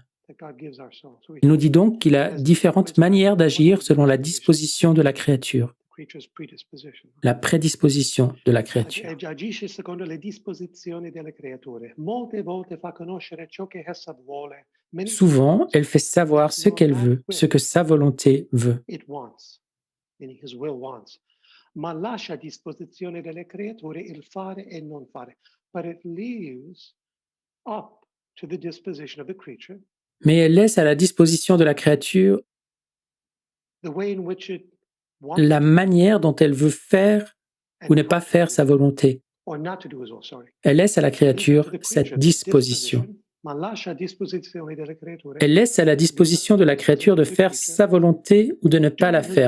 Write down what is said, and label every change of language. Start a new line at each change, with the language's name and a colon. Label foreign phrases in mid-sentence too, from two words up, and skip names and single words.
French: Il nous dit donc qu'il a différentes manières d'agir selon la disposition de la créature, la prédisposition de la créature. Souvent, elle fait savoir ce qu'elle veut, ce que sa volonté veut.
Italian: Ma lascia a disposizione delle creature il fare e non fare,
English: but it leaves up to the disposition of the creature.
French: Mais elle laisse à la disposition de la créature la manière dont elle veut faire ou ne pas faire sa volonté. Elle laisse à la créature cette disposition. Elle laisse à la disposition de la créature de faire sa volonté ou de ne pas la faire.